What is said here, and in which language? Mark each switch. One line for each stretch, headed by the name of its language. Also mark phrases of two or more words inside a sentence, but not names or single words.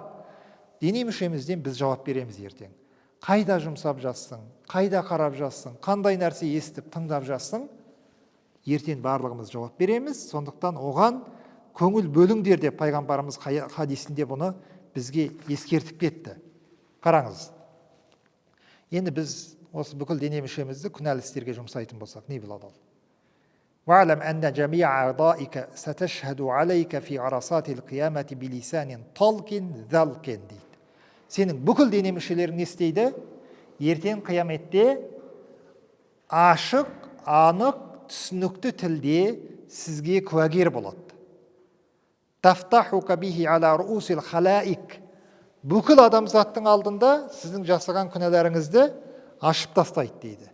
Kazakh: Дене мүшемізден біз жауап береміз ертең. Қайда жұмсап жатсың, қайда қарап жатсың, қандай нәрсе естіп, тыңдап жатсың, ертең барлығымыз жауап береміз. Сондықтан оған көңіл бөліңдер деп пайғамбарымыз хадисінде бұны бізге ескертіп кетті. Қараңыз. Енді біз осы бүкіл дене мүшемізді күнәлі істерге жұмсайтын болсақ, не болады ол?
Arabic: وَعْلَمْ أَنَّ جَمِيعَ أَعْضَائِكَ سَتَشْهَدُ عَلَيْكَ فِي عَرَصَاتِ الْقِيَامَةِ بِلِسَانٍ طَلْقٍ ذَلْقٍ дейді.
Kazakh: Сенің бүкіл дене мүшелерің не істейді? Ертең қияметте ашық, анық, түсінікті тілде сізге куәгер болады.
Arabic: تفضحك به على رؤوس الخلائق.
Kazakh: Бүкіл адамзаттың алдында сіздің жасаған күнәларыңызды ашып тастайды дейді.